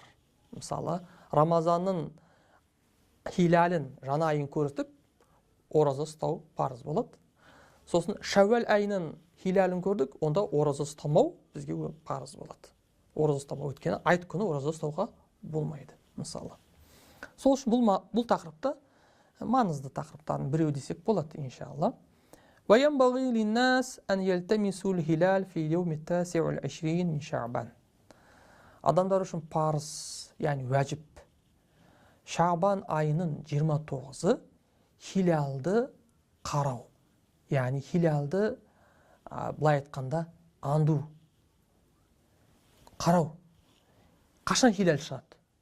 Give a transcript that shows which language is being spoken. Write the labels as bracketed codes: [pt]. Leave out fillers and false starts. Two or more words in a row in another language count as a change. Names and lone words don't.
[kk] Мысалы, Рамазанның хилалін жаңа айын көрсетіп, ораза ұстау парыз болады. Сосын Шәуәл айының хилалін көрдік, онда ораза ұстамау бізге парыз болады. Ораза ұстамау өткені айт күні ораза ұстауға болмайды, мысалы. Сол үшін бұл тақырыпта маңызды тақырыптарын біреу десек болады, иншалла. [ar] وينبغي للناس أن يلتمسوا الهلال في اليوم التاسع والعشرين من شعبان. [kk] Адамдар үшін парыз, яғни уәжіп. Шабан айының 29-ы хилалды қарау. Яғни хилалды былай айтқанда анду. Қарау. Қашан хилал шығады?